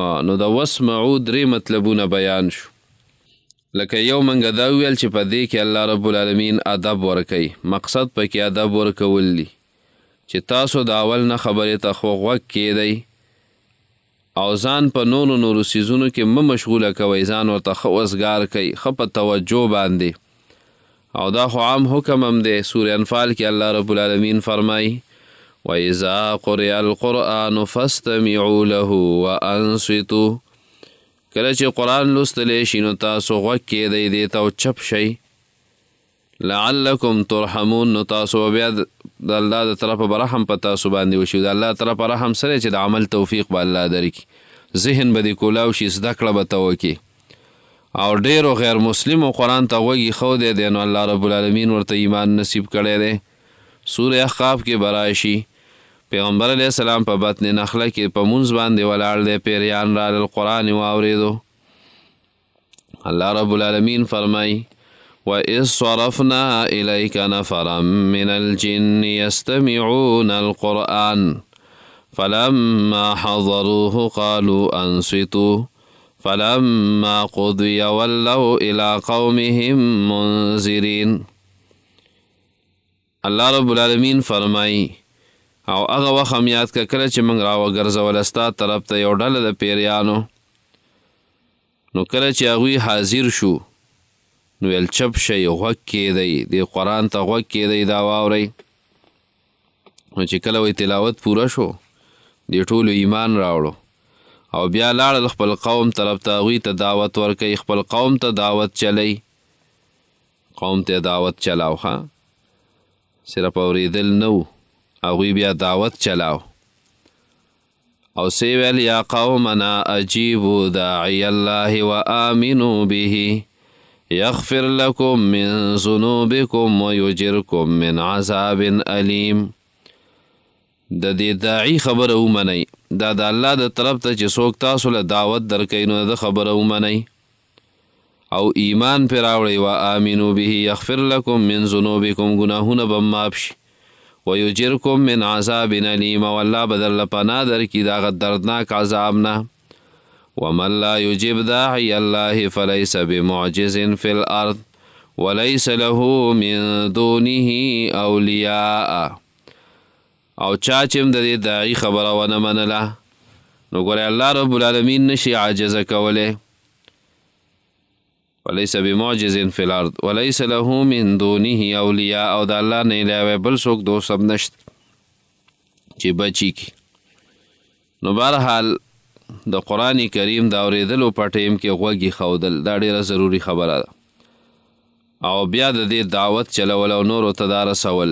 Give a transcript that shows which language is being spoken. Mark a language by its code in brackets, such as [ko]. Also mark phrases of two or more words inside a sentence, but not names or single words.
[ps] نو د واسمعو درې مطلبونه بیان شو. لکه یو منګه دا ویل چې په دې کې [ar] الله رب العالمین [ps] ادب ورکوي، مقصد پکې ادب ورکول دی چې تاسو د اول نه خبرې ته خو غوږ کیدئ او ځان په نورو څیزونو کې مه مشغوله کوئ، ځان ورته ښه وزګار کوئ، ښه په توجه باندې. او دا خو عام حکم هم دی. سورة انفال کې [ar] الله رب العالمین [ps] فرمایي [ar] وَإِذَا قُرِئَ الْقُرْآنُ فَاسْتَمِعُوا لَهُ وَأَنصِتُوا. [ps] کله چې قرآن لوستلی شي نو تاسو غوږ کیدئ دې ته او چپ شئ، [ar] لعلکم ترحمون. [ps] نو تاسو بیا د الله د طرفه به رحم په تاسو باندې وشي. د الله طرفه رحم سره چې د عمل توفیق به الله درکړي، ذهن به دې کولاو شي، زده کړه به ته وکړي. او ډیرو غیر مسلمو قرآن ته غوږ ایښودی دی نو [ar] الله رب العالمین [ps] ورته ایمان نصیب کړی دی. سورة احقاف کې به راشي پیغمبر [ar] علیه السلام [ps] په بطن نخله کې په مونځ باندې ولاړ دی، پیریان رالل قرآن یې واورېدو. [ar] الله رب العالمین فرمایي وَإِذْ صَرَفْنَا إِلَيْكَ نَفَرًا مِنَ الْجِنِّ يَسْتَمِعُونَ الْقُرْآنَ فَلَمَّا حَضَرُوهُ قَالُوا أَنصِتُوا فَلَمَّا قُضِيَ وَلَّوْا إِلَىٰ قَوْمِهِمْ مُنذِرِينَ. الله رب العالمین [ps] فرمایي او هغه وخت هم یاد که کله چې موږ راوګرځول ستا طرف ته یو ډله د پیریانو، نو کله چې هغوی حاضر شو نو ویل چپ شئ، غوږ کیدئ، دې قرآن ته غوږ کیدئ، دا واورئ. نو چې کله وی تلاوت پوره شو دې ټولو ایمان راوړو او بیا لاړل خپل قوم طرف ته، هغوی ته دعوت ورکوي، خپل قوم ته دعوت چلی، قوم ته دعوت چلاو، ښه صرف اورېدل نه و، هغوی بیا دعوت چلاو او سی ویل [ar] یا قومنا اجیبوا داعی الله وآمنوا به یغفر لکم من ذنوبکم ویجرکم من عذاب علیم. [ps] د دې داعی خبره ومنئ، دا د الله د طرف ته چې څوک تاسو له دعوت درکوي نو د خبره ومنئ او ایمان پرې راوړئ. [ar] وآمنوا به یغفر لکم من ذنوبکم، [ps] ګناهونه به معاف شي، [ar] ویجرکم من عذاب علیم، [ps] او الله به درله پناه درکړي د هغه دردناک عذاب نه. [ar] ومن لا یجب داعی الله فلیس بمعجز فی الارض وليس له من دونه اولیاء. [ps] او چا چې هم د دې داعي خبره ونه منله نو ګورې [ar] الله رب العالمین [ps] نشي عاجزه کولی. [ar] وليس بمعجز فی الارض وليس له من دونه اولیاء، [ps] او د الله نه علاوه بل څوک دوست هم نشته چې بچي کی. نو بهرحال د قرآن کریم د اورېدلو په ټیم کې غوږ ایښودل دا ډېره ضروري خبره ده، او بیا د دې دعوت چلول او نورو ته دا رسول.